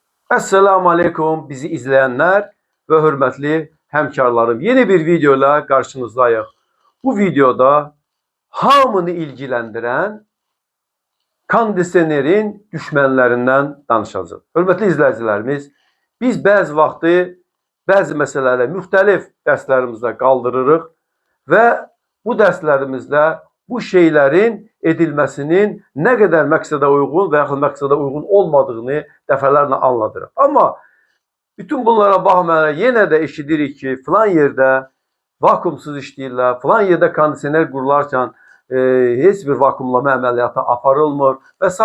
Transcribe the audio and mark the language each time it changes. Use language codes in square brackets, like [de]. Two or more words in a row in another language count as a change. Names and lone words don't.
[tr] Esselamu Aleyküm bizi izleyenler ve hürmetli hemkarlarım. Yeni bir videoyla karşınızdayız. Bu videoda hamını ilgilendiren kondisionerin düşmanlarından danışacağız. Hürmetli izleyicilerimiz, [az] biz bəzi vaxtı bəzi məsələləri müxtəlif dərslərimizdə qaldırırıq və bu dərslərimizdə bu şeylərin edilməsinin nə qədər məqsədə uyğun və yaxud məqsədə uyğun olmadığını dəfələrlə anladırıq. Amma bütün bunlara baxmayaraq yenə də eşidirik ki, filan yerdə vakuumsuz işləyirlər, filan yerdə kondisioner qurularkən heç bir vakuumlama əməliyyatı aparılmır və s.